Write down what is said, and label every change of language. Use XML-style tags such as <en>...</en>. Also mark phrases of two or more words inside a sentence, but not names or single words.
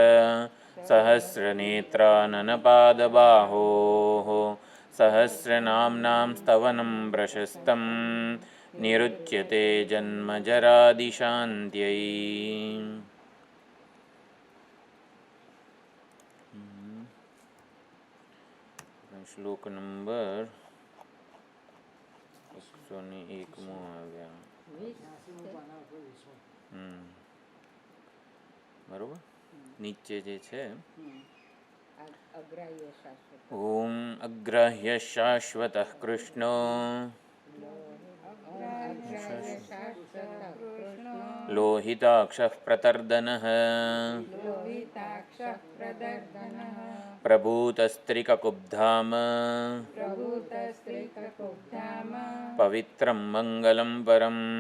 <sa>सहस्रनेत्राननपादबाहोः सहस्रनाम्नां स्तवनं प्रशस्तं निरुच्यते जन्मजरादिशान्त्यै।</sa> <hi>श्लोक नंबर 101 आ गया बरोबर।</hi> <gu>નીચે જે છે</gu> <sa>ओम अग्राह्य शाश्वत कृष्णो लोहिताक्ष प्रतर्दनः प्रभूतस्त्रिककुब्धाम पवित्रम मंगलम परम।</sa>